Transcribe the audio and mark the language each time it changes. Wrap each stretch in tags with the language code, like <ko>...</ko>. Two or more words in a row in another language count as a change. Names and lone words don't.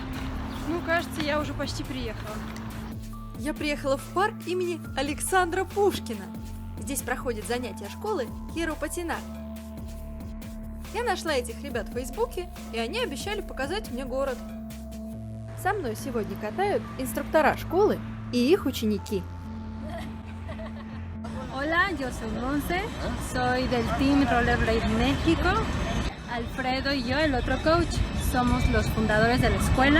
<ru>Ну, кажется, я уже почти приехала. Я приехала в парк имени Александра Пушкина. Здесь проходят занятия школы Хиро Патина. Я нашла этих ребят в Фейсбуке, и они обещали показать мне город. Со мной сегодня катают инструктора школы и их ученики.</ru> <es>Hola, yo soy Monse, soy del Team Rollerblade México. Alfredo y yo, el otro coach, somos los fundadores de la escuela.</es>